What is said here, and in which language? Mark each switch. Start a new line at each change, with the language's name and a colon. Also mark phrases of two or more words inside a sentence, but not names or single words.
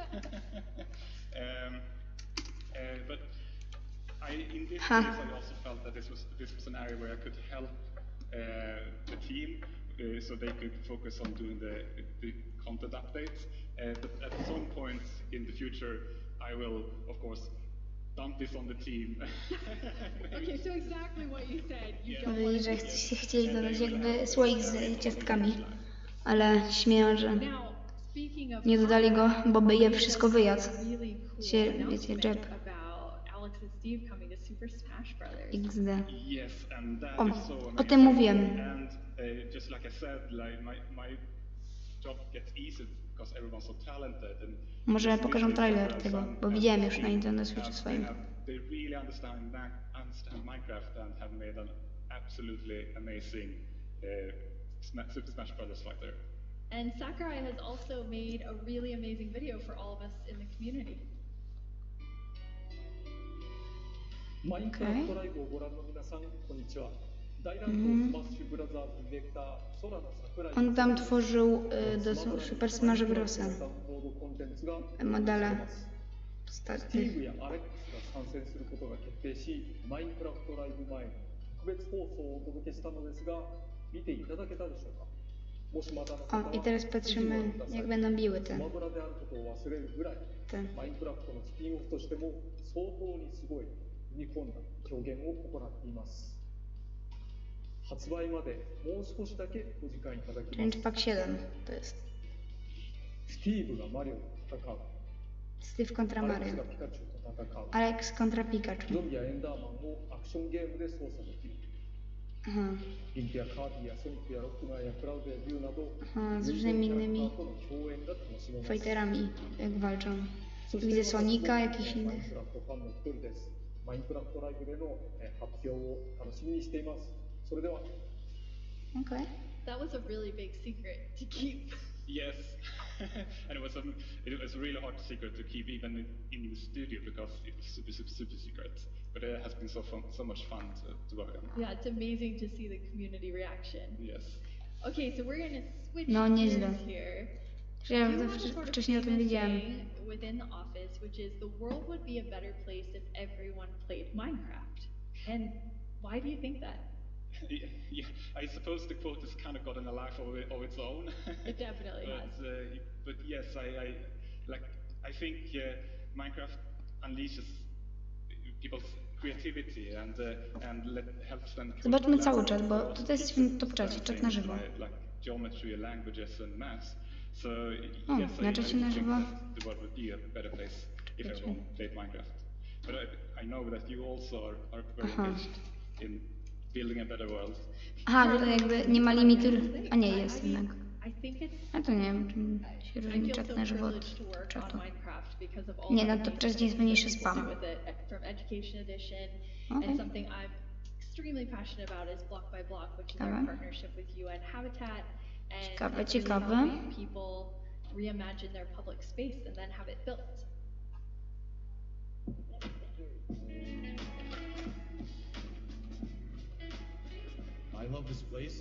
English: But in this case, I also felt that this was an area where I could help the team, so they could focus on doing the content updates. But at some point in the future, I will, of course, dump this on the team. Okay, so exactly what you said. You don't
Polish: Powiedzieli,
English: want
Polish: że chcieli dodać jakby słoik z ciastkami, ale śmieją, że nie dodali go, bo by je wszystko wyjadł. Się, wiecie, jeb. XD. O tym mówiłem.
English: Just like I said, like my job gets easy because everyone's so talented.
Polish: Może pokażą trailer tego, bo widziałem już na Nintendo Switchu swoim.
English: They really understand Minecraft and have made an absolutely amazing Super Smash Bros. Fighter. And Sakurai has also made a really amazing video for all of us in the community.
Japanese: マインクラフトライブをご覧の皆さん、こんにちは。大乱闘スマッシュブラザーズディレクター、空の桜井。
Polish: On tam tworzył do Super Smash Brosa modele postaci.
Japanese: スティーブやアレックスが参戦することが決定し、マインクラフトライブ前に特別放送をお届けしたのですが、見ていただけたでしょうか。もしまだの方は、
Polish: I teraz patrzymy, jak będą biły te.
Japanese: スマブラであることを忘れるぐらい、マインクラフトのスピンオフとしても相当にすごい踏み込んだ表現を行っています。発売までもう少しだけお時間いただきます。
English: Change Pack
Polish: 7 to jest.
Japanese: スティーブがマリオと戦う。
Polish: Steve kontra
Japanese: アレック
Polish: Mario.
Japanese: スがピカチュウと戦う。
Polish: Alex kontra Pikachu.
Japanese: ゾンビやエンダーマンをアクションゲームで操作できる。
Polish: Aha.
Japanese: リンクやカービィやソニックやロックマンやクラウドやビューなど
Polish: Aha, z różnymi innymi
Japanese: との共演が楽しめます。
Polish: fighterami, jak walczą.
Japanese: そして
Polish: Widzę Sonika,
Japanese: マ
Polish: jakichś
Japanese: イン
Polish: innych.
Japanese: クラフトファンの一人です。マインクラフトライブでの発表を楽しみにしています。それでは。
English: Okay. That was a really big secret to keep. Yes, and it was a really hard secret to keep even in the studio because it was super secret. But it has been so much fun to work on. Yeah, it's amazing to see the community reaction. Yes. Okay, so we're gonna switch
Polish: No, nieźle.
English: gears here.
Polish: Ja
English: You have a sort of
Polish: wcześniej o tym
English: famous
Polish: wiedziałem.
English: saying within the office, which is the world would be a better place if everyone played Minecraft. And why do you think that? Yeah, I suppose the quote has kind of gotten a life of its own. It definitely has. But yes, I think Minecraft unleashes people's creativity and helps them.
Polish: Zobaczmy cały czat, bo tutaj jesteśmy w top czacie, czat na żywo.
English: Like geometry, languages and maths. So
Polish: O,
English: yes,
Polish: na czacie na żywo.
English: The world would be a better place if everyone played Minecraft. But I know that you also are very engaged in building a better world.
Polish: Aha, że to jakby nie ma limitu, a nie jest jednak. A to nie wiem, czym się
English: I
Polish: różni
English: feel
Polish: czat
English: so
Polish: na żywo
English: privileged to
Polish: od
English: work
Polish: czatu.
English: on Minecraft because of all
Polish: Nie,
English: the
Polish: na top czacie jest mniejszy
English: amazing things
Polish: spam.
English: people do with it, from Education Edition, Okay. and something I'm extremely passionate about is Block by Block, which is our
Polish: Ciekawe.
English: partnership with UN Habitat, and
Polish: Ciekawe,
English: it's really
Polish: ciekawe.
English: helping people reimagine their public space and then have it built. I love this place.